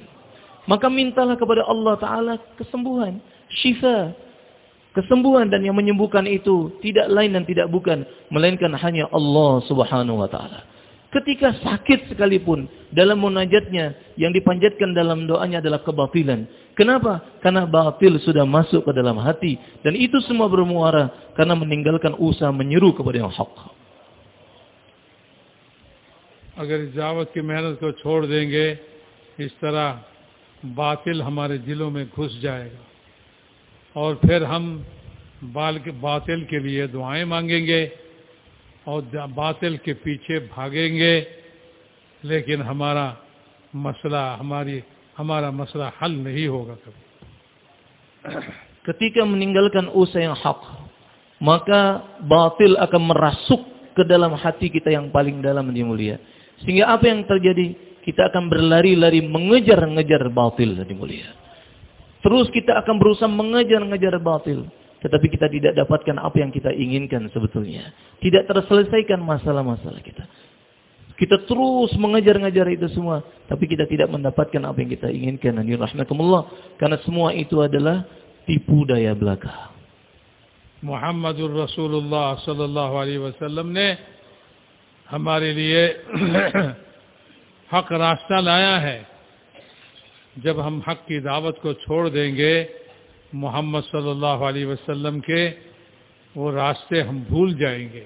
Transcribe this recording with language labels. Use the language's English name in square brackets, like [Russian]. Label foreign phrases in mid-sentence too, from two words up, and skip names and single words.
[Indonesian] Maka mintalah kepada [Arabic] الله تعالى [Indonesian] kesembuhan, syifa, kesembuhan, dan yang menyembuhkan itu tidak lain dan tidak bukan melainkan hanya [Arabic] الله سبحانه وتعالى. [Indonesian] Ketika sakit sekalipun, dalam munajatnya yang dipanjatkan dalam doanya adalah kebatilan. Kenapa? Karena batil sudah masuk ke dalam hati, dan itu semua bermuara karena meninggalkan usaha menyeru kepada yang hak. [Hindi] अगर इस दावत की मेहनत को छोड़ देंगे, इस तरह बातिल हमारे दिलों में घुस जाएगा और फिर हम बातिल के लिए दुआएं मांगेंगे और बातिल के पीछे भागेंगे, लेकिन हमारा मसला हल नहीं होगा कभी. [Indonesian] Ketika meninggalkan usaha yang hak, maka batil akan merasuk ke dalam hati kita yang paling dalam yang mulia. Sehingga apa yang terjadi? Kita akan berlari-lari mengejar-ngejar batil yang mulia. Terus kita akan berusaha mengejar-ngejar batil, tetapi kita tidak dapatkan apa yang kita inginkan sebetulnya. Tidak terselesaikan masalah-masalah kita. Kita terus mengejar-ngejar itu semua, tapi kita tidak mendapatkan apa yang kita inginkan. Dan rahmatullah, karena semua itu adalah tipu daya belaka. [Arabic] محمد رسول الله صلى الله عليه وسلم [Hindi] ने हमारे लिए हक रास्ता लाया है. जब हम हक की दावत को छोड़ देंगे, मोहम्मद [Arabic] صلى الله عليه وسلم [Hindi] के वो रास्ते हम भूल जाएंगे.